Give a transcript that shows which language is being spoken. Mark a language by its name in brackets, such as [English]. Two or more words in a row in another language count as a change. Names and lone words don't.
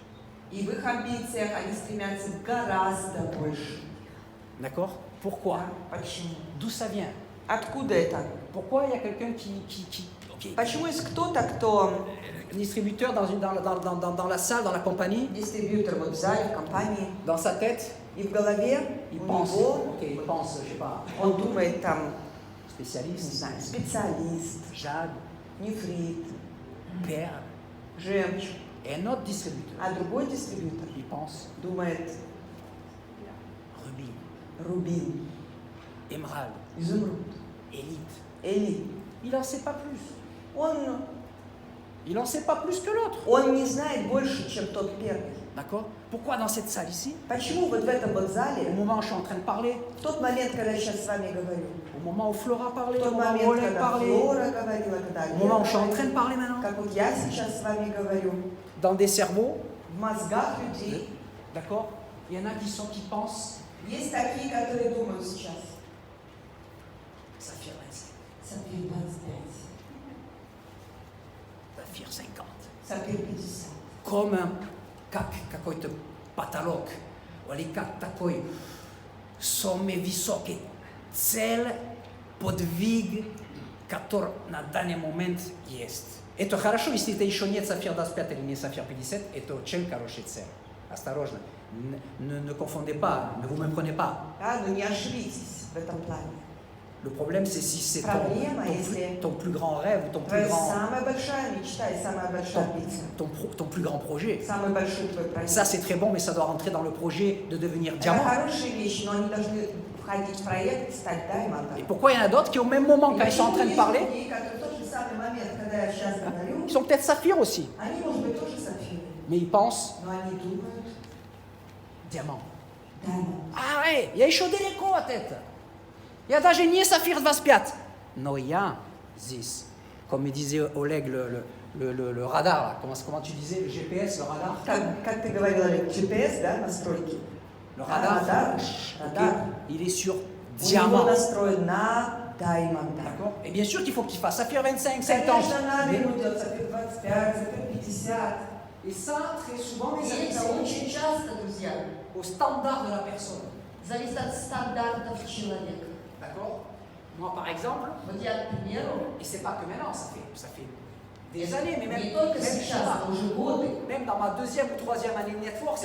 [Russian] И в их амбициях они стремятся гораздо больше. [French] D'accord? Pourquoi? [Russian] Да? Почему? [French] D'où ça vient? [Russian] Откуда это? [French] Pourquoi il y a quelqu'un ok, [Russian] Почему есть кто-то, кто [French] un distributeur dans la salle, dans la compagnie, [Russian] дистрибьютор вот в зале, в компании, [French] dans sa tête, [Russian] и в голове [French] il [Russian] у [French] pense, [Russian] него, [French] ok, il pense, je sais pas, [Russian] он думает там, не [French] spécialiste, [Russian] знаю, специалист, [French] jade, [Russian] нефрит, [French] perle, [Russian] жемчуг, [French] et un autre distributeur, [Russian] а другой дистрибьютор [French] il pense [Russian] думает [French] rubis, [Russian] рубин, [French] émeraude, [Russian] изумруд, [French] élite. [Russian] элит. [French] Il n'en sait pas plus. [Russian] Он [French] Il n'en sait pas plus que l'autre. [Russian] не знает больше, чем тот первый. [French] D'accord? Pourquoi dans cette salle ici, [Russian] Почему вот в этом вот [French] au [Russian] зале, [French] moment où je suis en train de parler, [Russian] в тот момент, когда я сейчас с вами говорю, [French] au moment où Flora parlait, [Russian] в [French] au [Russian] тот [French] moment où [Russian] момент, [French] Oleg [Russian] когда [French] parlait, [Russian] Флора говорила, когда [French] au moment où je suis en [Russian] Лена [French] train de [Russian] говорила, [French] parler maintenant, [Russian] как вот я сейчас с вами говорю, [French] dans des cerveaux, [Russian] в mozgах людей [French] d'accord? Il y en a qui pensent, [Russian] есть такие, которые думают сейчас, [French] Saphir 25, [Russian] Сапфир 25, [French] Saphir 50. [Russian] Сапфир 50. Comme как какой-то потолок, или как такой самый высокий цель, подвиг, который на данный момент есть. Это хорошо, если это еще нет Сафир 25 или не Сафир 50, это очень хорошая цель. Осторожно, [French] ne confondez pas, ne vous méprenez pas. [Russian] Да, но не ошибитесь в этом плане. [French] Le problème, c'est si c'est [Russian] Проблема, если [French] ton plus grand rêve, ou ton plus [Russian] твоя [French] grand, [Russian] самая большая мечта и самая большая амбиция, [French] ton plus grand projet. [Russian] самый большой твой проект. [French] Ça, c'est très bon, mais ça doit rentrer dans le projet de devenir [Russian] Это [French] diamant. [Russian] хорошие вещи, но они должны входить в проект и стать [French] Et [Russian] даймондом. [French] pourquoi il y en a d'autres qui, au même moment, quand ils sont en train de parler, [Russian] В тот же самый момент, когда я сейчас говорю, [French] ils sont peut-être saphirs aussi, [Russian] они, может быть, тоже сапфиры, [French] mais ils pensent [Russian] но они думают [French] diamant. [Russian] даймонд. [French] Ah ouais, il y a [Russian] еще далеко от этого. Я даже не Сафир 25. Но я здесь, [French] comme me disait Oleg, le radar, là. Comment tu disais, le GPS, le radar? [Russian] Как ты говорила, GPS, да, настройки? [French] Le radar, [Russian] Радар. [French] il est sur [Russian] У него [French] diamant. [Russian] настроен на даймонда. [French] D'accord? Et bien sûr qu'il faut qu'il fasse Saphir 25, 50. [Russian] Конечно, надо [French] Mais- [Russian] ему делать сапфир 25, сапфир 50. [French] Et ça, très souvent, [Russian] И [French] les amis, [Russian] это [French] c'est [Russian] очень часто, друзья, [French] au standard de la personne. [Russian] зависит от стандартов человека. [French] D'accord? Moi, par exemple, [Russian] Вот я, к примеру, [French] et c'est pas que maintenant, ça fait des années, mais même, [Russian] не только [French] même, je sais [Russian] сейчас, [French] pas, [Russian] но уже годы. [French] même dans ma deuxième ou troisième année de network,